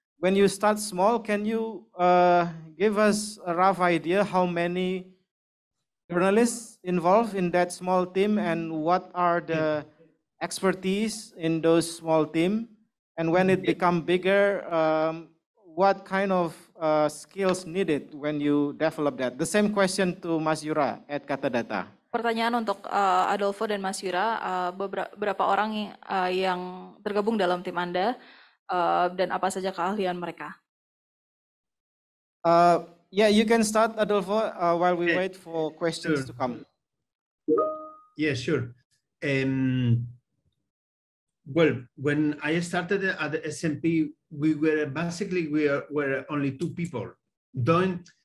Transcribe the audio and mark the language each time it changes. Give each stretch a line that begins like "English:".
English: When you start small, can you give us a rough idea how many journalists involved in that small team and what are the expertise in those small team? And when it become bigger, what kind of skills needed when you develop that? The same question to Mas Yura at Kata Data.
Indonesian: Pertanyaan untuk Adolfo dan Mas Yura, berapa orang yang tergabung dalam tim Anda? Dan apa saja keahlian mereka?
English: Yeah, you can start, Adolfo, while we wait for questions to come. Yeah, sure. Well, when I started at the SMP, we were only 2 people doing.